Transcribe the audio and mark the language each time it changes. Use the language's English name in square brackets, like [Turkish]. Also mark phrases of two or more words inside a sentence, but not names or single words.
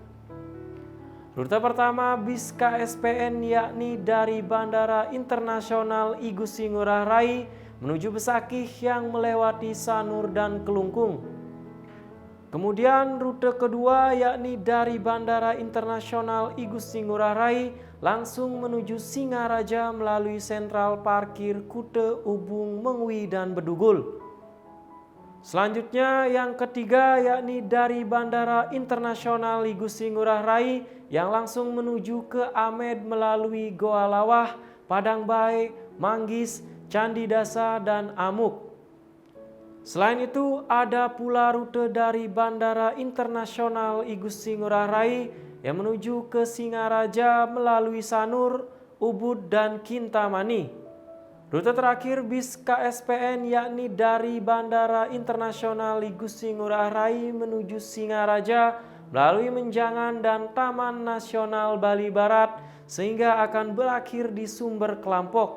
[Indonesian] Rute pertama bis KSPN yakni dari Bandara Internasional I Gusti Ngurah Rai menuju Besakih yang melewati Sanur dan Kelungkung. Kemudian rute kedua yakni dari Bandara Internasional I Gusti Ngurah Rai langsung menuju Singaraja melalui sentral parkir Kute, Ubung, Mengwi, dan Bedugul. Selanjutnya yang ketiga yakni dari Bandara Internasional I Gusti Ngurah Rai yang langsung menuju ke Amed melalui Goa Lawah, Padang Bae, Manggis, Candi Dasa, dan Amuk. Selain itu, ada pula rute dari Bandara Internasional I Gusti Ngurah Rai yang menuju ke Singaraja melalui Sanur, Ubud, dan Kintamani. Rute terakhir bis KSPN yakni dari Bandara Internasional I Gusti Ngurah Rai menuju Singaraja melalui Menjangan dan Taman Nasional Bali Barat sehingga akan berakhir di Sumber Kelampok.